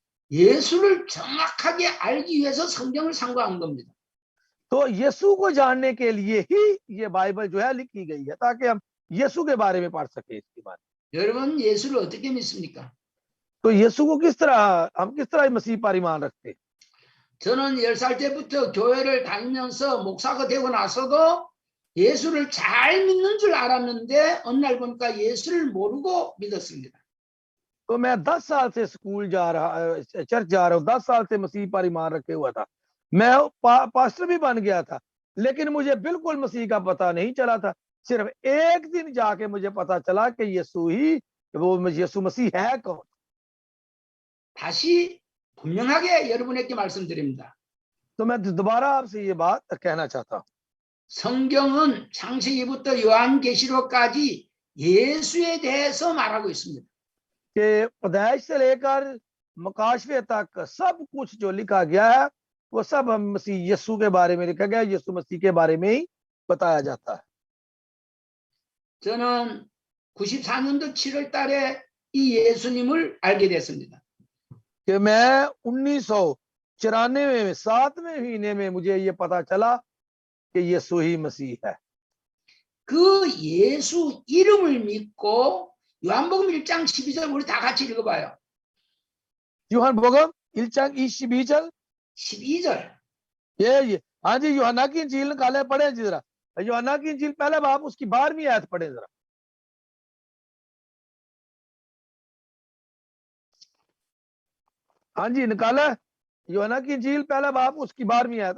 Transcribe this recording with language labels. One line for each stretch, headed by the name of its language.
Korean: 예수를 정확하게 알기 위해서 성경을 상고한 겁니다.
Hindi: तो यीशु को जानने के लिए ही ये बाइबल जो है लिखी गई है, ताकि हम यीशु के बारे में पढ़ सके इसके बारे में।
Korean: 여러분 예수를 어떻게 믿습니까?
Hindi: तो यीशु को किस तरह, हम किस तरह मसीह पर ईमान रखते हैं?
Korean: 저는 10살 때부터 교회를 다니면서 목사가 되고 나서도 예수를 잘 믿는 줄 알았는데 어느 날 보니까 예수를 모르고 믿었습니다.
Hindi: तो मैं 10 साल से स्कूल जा रहा, चर्च जा रहा हूँ, 10 साल से मसीह पर ईमान रखे हुआ था। मैं पास्टर भी बन गया था, लेकिन मुझे बिल्कुल मसीह का पता नहीं चला था। सिर्फ एक दिन जाके मुझे पता चला कि यीशु ही, वो यीशु मसीह है कौन।
Korean: 다시 분명하게 여러분에게 말씀드립니다.
Hindi: तो मैं दोबारा आपसे ये बात कहना चाहता हूँ,
Korean: 성경은 창세기부터 요한계시록까지 예수에 대해서 말하고 있습니다.
Hindi: कि पैदाइश से लेकर मुकाशफे तक सब कुछ जो लिखा गया है वो सब हम मसीह यीशु के बारे में लिखा गया है, यीशु मसीह के बारे में ही बताया जाता है।
Korean: 저는 94년도 7월 달에 이 예수님을 알게 됐습니다.
Hindi: कि मैं 1994 में 7वें महीने में मुझे ये पता चला कि यीशु ही मसीह है।
Korean: 그 예수 이름을 믿고 요한복음 1장 12절 우리 다 같이 읽어봐요.
Hindi: यूहन्ना 1장 22절
Korean: 12절.
Hindi: ये हाँ जी, यूहन्ना की इंजील निकाले, पढ़े जी जरा। यूहन्ना की इंजील पहले बाप उसकी 12वीं आयत पढ़े जरा। हाँ जी, निकाला यूहन्ना की इंजील पहला बाप उसकी 12वीं आयत।